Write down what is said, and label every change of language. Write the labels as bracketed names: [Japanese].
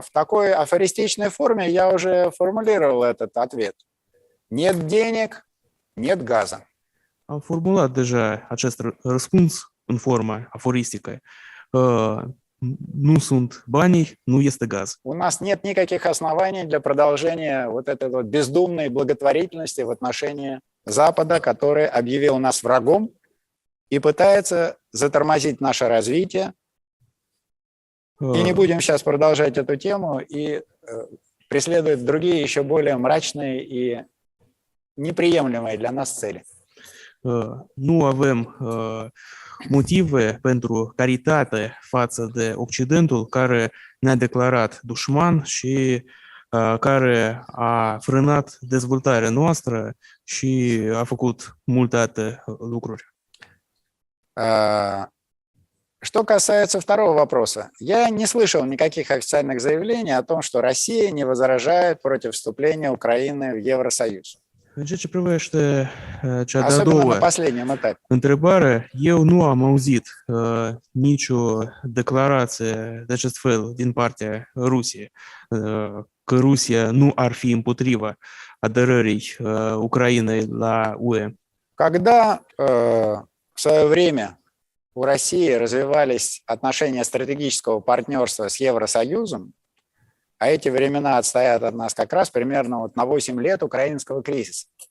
[Russian] в такой афористичной форме я уже формулировал этот ответ. Нет денег, нет газа. [Romanian] Am formulat deja acest răspuns în forma aforistică. Nu sunt banii, nu este gaz. [Russian] У нас нет никаких оснований для продолжения вот этой вот бездумной благотворительности в отношении Запада, который объявил нас врагом и пытается затормозить наше развитие. И не будем сейчас продолжать эту тему и преследовать другие еще более mрачные и неприемлемые для нас цели. [Romanian] Nu avem motive pentru caritate față de Occidentul care ne-a declarat dușman și care a frânat dezvoltarea noastră și a făcut multe alte lucruri. [Russian] Что касается второго вопроса, я не слышал никаких официальных заявлений о том, что Россия не возражает против вступления Украины в Евросоюз. [Romanian] În ceea ce privește cea de-a [Russian] Особенно на [Romanian] doua [Russian] последнем этапе. [Romanian] întrebare, eu nu am auzit nicio declarație de acest fel din partea Rusiei, că Rusia nu ar fi împotriva aderării Ucrainei la UE. [Russian] Когда в свое время у России развивались отношения стратегического партнерства с Евросоюзом, а эти времена отстоят от нас как раз примерно вот на 8 лет украинского кризиса.